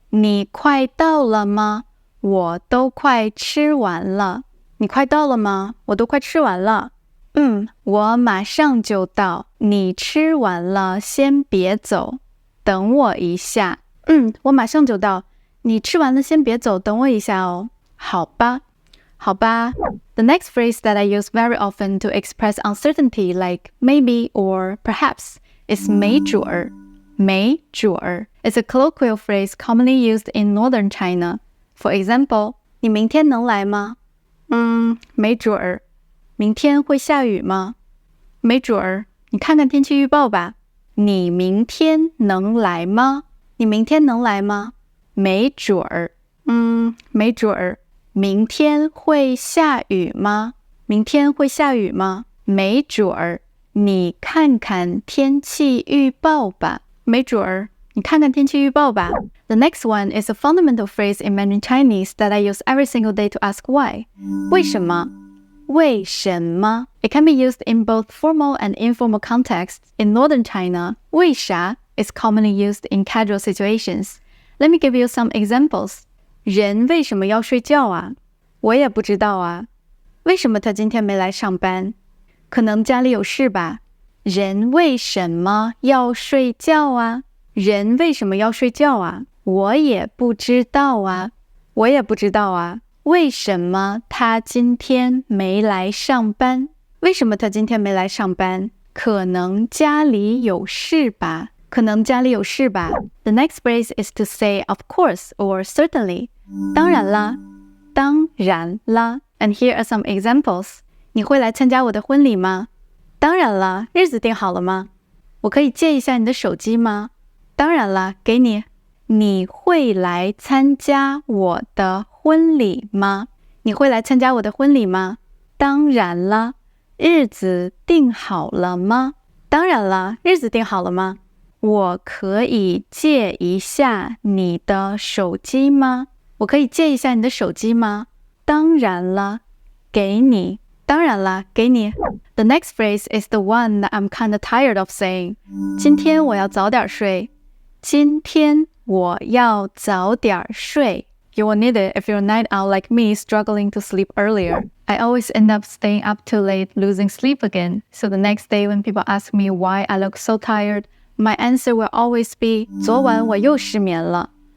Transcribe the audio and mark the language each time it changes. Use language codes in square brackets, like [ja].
[zh] 你快到了吗？我都快吃完了。你快到了吗？我都快吃完了。我马上就到，你吃完了先别走，等我一下。我马上就到，你吃完了先别走，等我一下哦。好吧。好吧。 [en] The next phrase that I use very often to express uncertainty like maybe or perhaps is [zh] 没准儿。没准儿 [en] is a colloquial phrase commonly used in northern China. For example, [zh] 你明天能来吗？没准儿。明天会下雨吗？没准儿，你看看天气预报吧。你明天能来吗？你明天能来吗？没准儿。没准儿。明天会下雨吗？明天会下雨吗？没准儿。你看看天气预报吧。没准儿。你看看天气预报吧。 [en] The next one is a fundamental phrase in Mandarin Chinese that I use every single day to ask why. [zh] 为什么？为什么？ [en] It can be used in both formal and informal contexts. In northern China, 为啥 is commonly used in casual situations. Let me give you some examples. [zh] 人为什么要睡觉啊？我也不知道啊。为什么他今天没来上班？可能家里有事吧。人为什么要睡觉啊？人为什么要睡觉啊？我也不知道啊。我也不知道啊。为什么他今天没来上班？为什么他今天没来上班？可能家里有事吧。可能家里有事吧。 [en] The next phrase is to say of course or certainly. [zh] 当然啦，当然啦。 [en] And here are some examples. [zh] 你会来参加我的婚礼吗？当然啦，日子定好了吗？我可以借一下你的手机吗？当然啦，给你。你会来参加我的婚礼吗？你会来参加我的婚礼吗？当然啦，日子定好了吗？当然啦，日子定好了吗？我可以借一下你的手机吗？我可以借一下你的手机吗？当然了，给你。当然了，给你。 [en] The next phrase is the one that I'm kind of tired of saying. [zh] 今天我要早点睡。今天我要早点睡。 [en] You will need it if you're a night owl like me struggling to sleep earlier. I always end up staying up too late, losing sleep again. So the next day when people ask me why I look so tired, my answer will always be, [zh] 昨晚我又失眠了。